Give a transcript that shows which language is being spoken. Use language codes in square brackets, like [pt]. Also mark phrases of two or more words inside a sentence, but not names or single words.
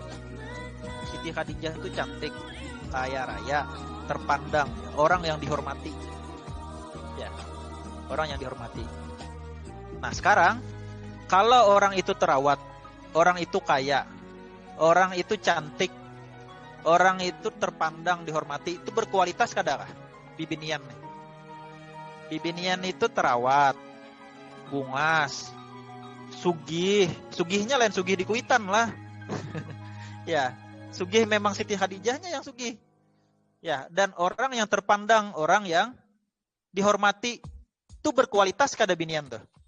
[id] Siti Khadijah itu cantik, kaya raya, terpandang, orang yang dihormati. Ya, orang yang dihormati. Nah, sekarang kalau orang itu terawat, orang itu kaya, orang itu cantik, orang itu terpandang, dihormati, itu berkualitas kadakah? [bjn] Bibinian nih. Bibinian itu terawat, bungas, sugih. Sugihnya lain sugih di Kuitan lah. Ya, sugih memang Siti Khadijahnya yang sugih. [id] Ya, dan orang yang terpandang, orang yang dihormati, itu berkualitas kada binian tuh.